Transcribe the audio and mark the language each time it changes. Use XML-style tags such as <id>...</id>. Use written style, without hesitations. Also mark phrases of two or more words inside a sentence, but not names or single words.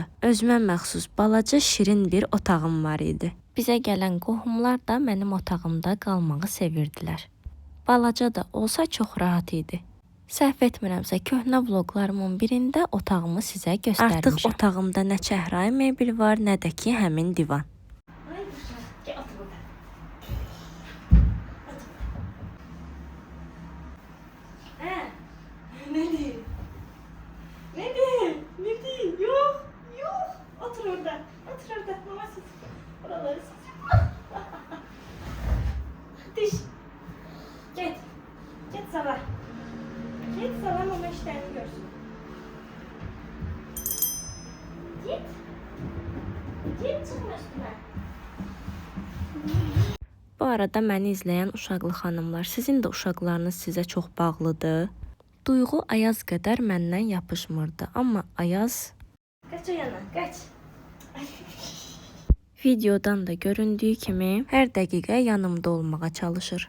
<az>Özümə məxsus balaca şirin bir otağım var idi. Bizə gələn qohumlar da mənim otağımda qalmağı sevirdilər. Balaca da olsa çox rahat idi. Səhv etmirəmsə, köhnə vloqlarımın birində otağımı sizə göstərmişəm. Artıq otağımda nə çəhrayı mebel var, nə də ki, həmin divan.</az> <tr>Gel otur burada. Ne diyeyim? Ne diyeyim? Ne diyeyim? Yok. Otur orada. Mama sus. Buraları sus. Diş. Git sabah. Git sabah mama işlerini görsün. Git çıkma üstüne.</tr> <az>Bu arada məni izləyən uşaqlı xanımlar, sizin də uşaqlarınız sizə çox bağlıdır. Duyğu Ayaz qədər məndən yapışmırdı, amma Ayaz</az> <tr>Kaç o yana, kaç.</tr> <az>videodan da göründüyü kimi hər dəqiqə yanımda olmağa çalışır.</az>